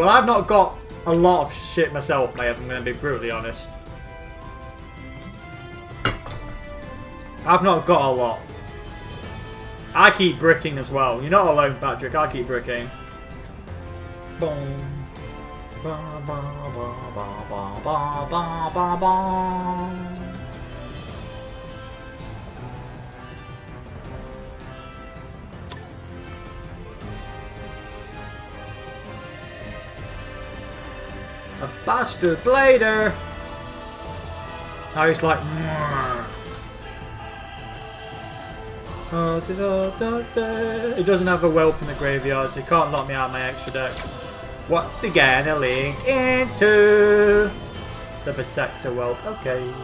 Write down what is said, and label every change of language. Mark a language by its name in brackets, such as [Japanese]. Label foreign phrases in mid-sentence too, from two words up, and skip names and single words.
[English] Well, I've not got a lot of shit myself, mate, if I'm going to be brutally honest. I've not got a lot. I keep bricking as well. You're not alone, Patrick. I keep bricking. Boom. Ba, ba, ba, ba, ba, ba, ba, ba, ba. A Buster Blader. Now he's like, he doesn't have a whelp in the graveyard, so he can't knock me out of my extra deck. What's he gonna link into? The Protector whelp. Okay.